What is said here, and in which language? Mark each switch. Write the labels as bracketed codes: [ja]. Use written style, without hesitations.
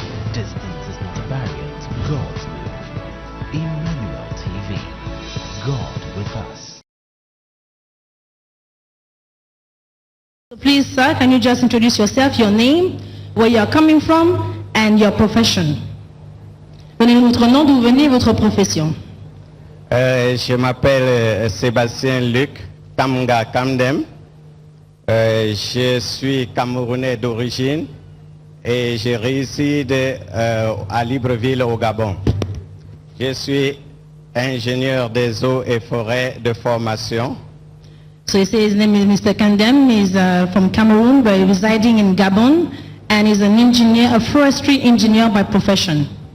[en] Distance is not a barrier to God's move. Emmanuel TV. God with us. Please, sir, can you just introduce yourself, your name, where you are coming from, and your profession? [fr] Donnez-nous votre nom, d'où vous venez, votre profession. Je m'appelle Sébastien Luc Kamga Kamdem. Je suis Camerounais d'origine et je réside à Libreville au Gabon. Je suis ingénieur des eaux et forêts de formation. [en] So he says his name is Mr. Kandem. He's from Cameroon, but residing in Gabon, and he's an engineer, a forestry engineer by profession.